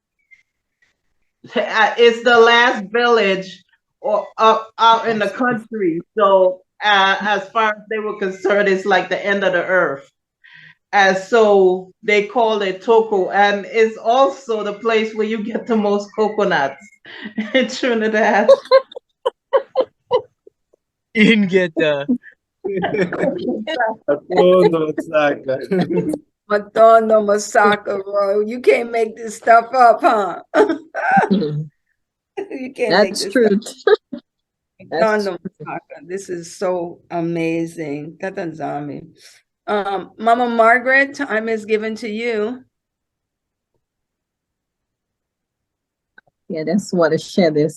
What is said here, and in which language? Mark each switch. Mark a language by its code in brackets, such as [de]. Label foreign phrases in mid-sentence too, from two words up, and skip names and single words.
[en] It's the last village out in the country. So as far as they were concerned, it's like the end of the earth. And so they called it Toco. And it's also the place where you get the most coconuts in Trinidad. [ln] Ingeta. Matondo Masaka. Matondo Masaka, [en] bro. You can't make this stuff up, huh? You can't make this true. stuff up. [ln] Matondo Masaka. [en] This is so amazing. Katanzami. Mama Margaret, time is given to you. Yeah, that's what I share this.